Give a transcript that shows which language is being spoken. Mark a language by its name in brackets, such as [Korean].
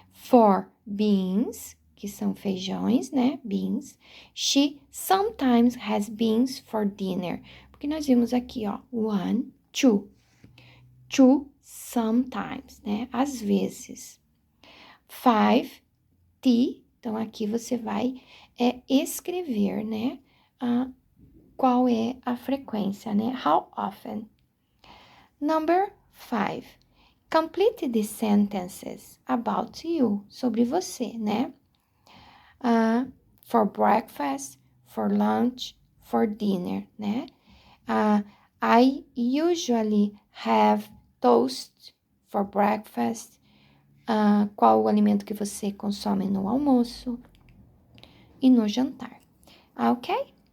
[Portuguese] 4, beans, que são feijões, né? [English] Beans. She sometimes has beans for dinner. [Portuguese] Porque nós vimos aqui, 1, 2. 2, sometimes, né? Às vezes. 5, tea. Então, aqui você vai escrever, né? Qual é a frequência, né? How often. Number 5. [English] Complete the sentences about you, [Portuguese] sobre você, [English] né? For breakfast, for lunch, for dinner, né? I usually have toast for breakfast. [Portuguese] Qual o alimento que você consome no almoço e no jantar, ok?